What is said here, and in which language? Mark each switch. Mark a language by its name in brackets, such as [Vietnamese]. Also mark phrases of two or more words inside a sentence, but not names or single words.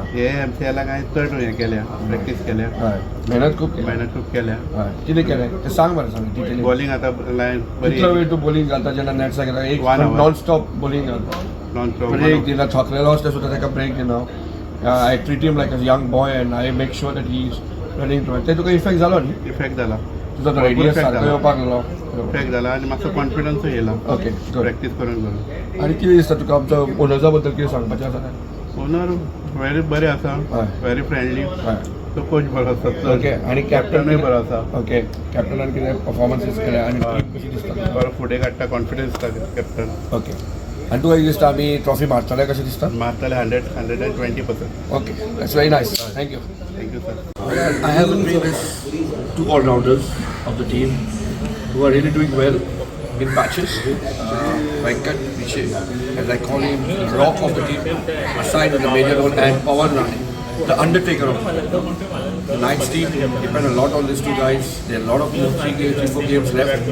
[Konkani] हे MCL हांवें चड हें केल्या, प्रॅक्टीस केल्या, हय मेहनत खूप केली. मेहनत खूप केल्या. हय कितें केलें ते सांग मला सांग डिटेल. बॉलिंग आता लायन बरी कितलो वेळ तू बॉलिंग घालता जेन्ना नेट सारकें एक [English] 1 hour. non stop bowling [Konkani] घालता. नॉन ब्रेक दिना थकलेलो आसता सुद्दां ताका ब्रेक दिना. [English] I treat him like a young boy and I make sure that he is running through. [Konkani] ते तुका इफेक्ट जालो न्ही? इफेक्ट जाला, तुजो तो भरपूर रेडियस effect सारको जाला. येवपाक लागलो. इफेक्ट जाला आनी मातसो कॉन्फिडन्सूय येयला. [English] OK good. [Konkani] प्रॅक्टीस करून करून. आनी कितें दिसता तुका आमच्या ओनर्सा बद्दल कितें सांगपाचें आसा काय? ओनर व्हेरी बरे आसा, हय. [English] very friendly. [Konkani] हय तो कोच बरो आसा. ओके आणि कॅप्टनूय बरो आसा. ओके कॅप्टनान कितें परफॉर्मन्सीस केल्या आणि टीम कशी दिसता? बरो फुडें काडटा, कॉन्फिडन्स दिसता कॅप्टन. ओके आणि तुका कितें दिसता आमी ट्रॉफी मारतले कशें दिसता? मारतले 120%. [English] OK that's very nice. Thank you. thank you sir. I have with me this 2 all-rounders of the team who are really doing well in matches. Venkat, Vishay, as I call him, the rock of the team, assigned with a major role, and Pawan Rani, the undertaker of the team. The Knights team depend a lot on these 2 guys. There are a lot of 3-4 games left.